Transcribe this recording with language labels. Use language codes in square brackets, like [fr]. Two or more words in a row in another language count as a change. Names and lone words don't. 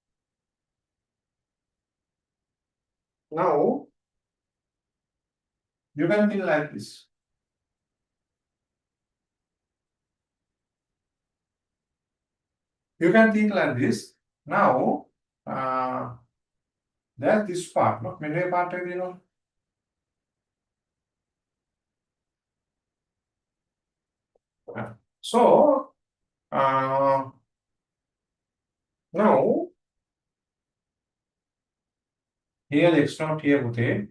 [en] Now you can think like this. You can think like this. Now there's this part. Look, [si] මෙන්න මේ part එක දිනනවා. [en] So now here the x naught here පුතේ.